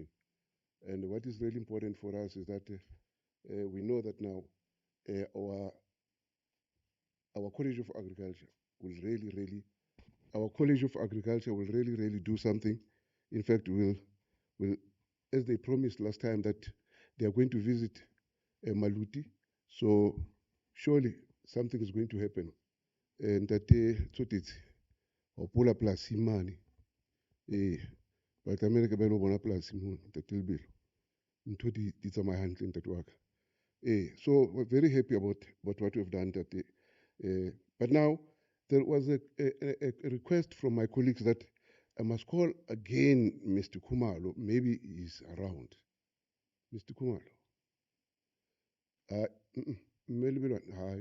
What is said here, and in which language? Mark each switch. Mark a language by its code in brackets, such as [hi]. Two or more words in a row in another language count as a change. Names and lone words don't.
[en] And what is really important for us is that we know that now our College of Agriculture will really do something. In fact, will as they promised last time that they are going to visit Maluti, so surely something is going to happen. And that it's Opula plus Imani. [st] Ba tlamehile ke ba lo bona polasi mo Ntate Lebelo. Ntho di tsamaya hantle ntate wa ka. [en] So we're very happy about what we have done that day. But now there was a request from my colleagues that I must call again Mr. Kumalo. Maybe he's around. Mr. Kumalo. Hi.